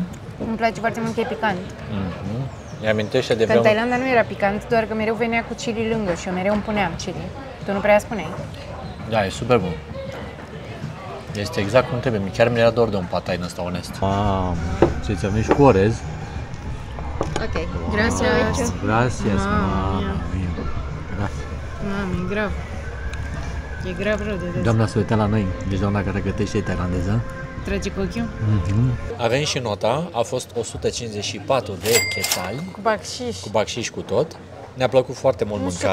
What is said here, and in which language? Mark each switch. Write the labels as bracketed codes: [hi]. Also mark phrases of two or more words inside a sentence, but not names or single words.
[ro] Îmi place foarte mult că e picant. Mi amintește de Că în Thailanda nu era picant, doar că mereu venea cu chili lângă și eu mereu îmi puneam chili. Tu nu prea spuneai. Da, e super bun. Este exact cum trebuie. Chiar mi-era dor de un pad thai în ăsta, onest. Mamă, ce ți-am venit și cu orez. [es] Ok, gracias. Gracias, [ro] Mamă, Da. Mamă, e grav. E grav rău de des. Doamna se uita la noi, deci doamna care gătește tailandeză. Trage cu ochiul? Avem și nota, a fost 154 de quetzali. Cu bacșiș. Cu bacșiș cu tot. Ne-a plăcut foarte mult mâncarea.